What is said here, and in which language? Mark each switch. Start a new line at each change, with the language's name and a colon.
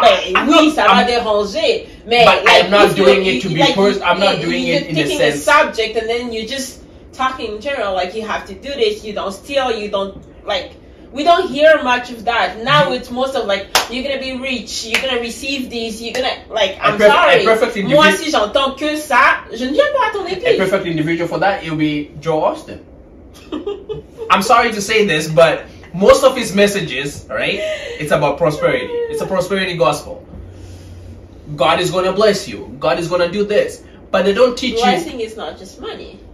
French: ça va déranger. Mais
English: but like, I'm not doing it to be personal. I'm not doing it in a sense. You're taking a subject and then you're just talking in general, like you have to do this, you don't steal, you don't like. We don't hear much of that. Now it's most of like, you're gonna be rich, you're gonna receive this, you're gonna like. I'm sorry.
French: Moi, si j'entends que ça, je ne viens pas à ton église.
English: A perfect individual for that, it'll be Joe Austin. I'm sorry to say this, but most of his messages, right? It's about prosperity. It's a prosperity gospel. God is going to bless you. God is going to do this. But they don't teach you. Blessing is not just money.